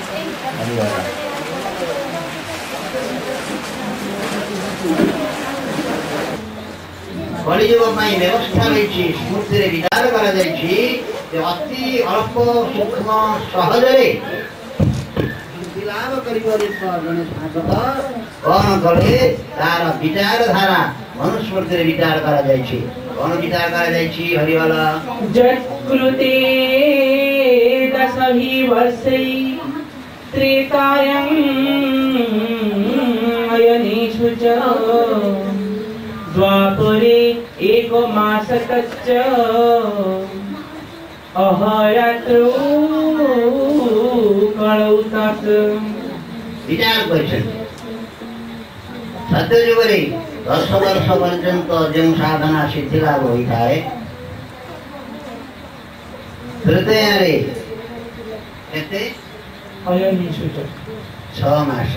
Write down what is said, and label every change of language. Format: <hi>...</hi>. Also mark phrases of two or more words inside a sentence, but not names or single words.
<or>କଳିଯୁଗ ପାଇଁ ବ୍ୟବସ୍ଥା ରହିଛି, ସ୍ମୃତିରେ ବିଚାର କରାଯାଇଛି ଯେ ଅତି ଅଳ୍ପ ସୂକ୍ଷ୍ମ ସହଜରେ ଲାଭ କରିପାରେ ଜଣେ ସାଧକ କ'ଣ କଲେ, ତାର ବିଚାରଧାରା ମନୁସ୍ମୃତିରେ ବିଚାର କରାଯାଇଛି। କ'ଣ ବିଚାର କରାଯାଇଛି? ହରିବଲ।</or> <sa>जत्कृते दशहि वर्षै त्रेतायं अयनेषु च द्वापरे एकमासकच्च अहरात्रौ कलौ तत्।</sa> <or>ବିଚାର କରିଛନ୍ତି ସତ୍ୟ ଯୁଗରେ 10 ବର୍ଷ ପର୍ଯ୍ୟନ୍ତ ଯେଉଁ ସାଧନା ସିଦ୍ଧି ଲାଭ ହୋଇଥାଏ, ହୃଦୟରେ କେତେ? 6 ମାସ।</or>